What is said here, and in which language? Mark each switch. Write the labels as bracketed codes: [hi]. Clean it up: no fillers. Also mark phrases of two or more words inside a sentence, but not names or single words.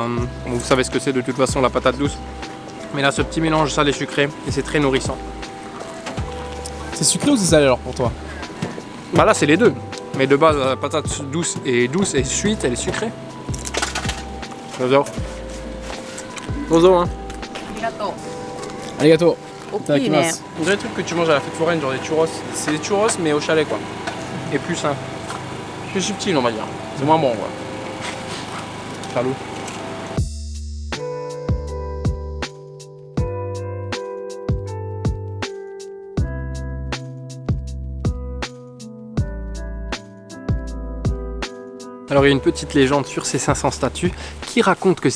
[fr] Vous savez ce que c'est de toute façon la patate douce. Mais là, ce petit mélange salé sucré, et c'est très nourrissant. C'est sucré ou c'est salé alors pour toi? Bah là, c'est les deux. Mais de base, la patate douce et sweet, elle est sucrée. J'adore. Bonjour, hein. Arigato. [ja] 大きいね。 [fr] On dirait des trucs que tu manges à la fête foraine, genre des churros. C'est des churros mais au chalet quoi. Et plus simple. Plus subtil on va dire. C'est moins bon quoi. Salut. Alors il y a une petite légende sur ces 500 statues qui raconte que si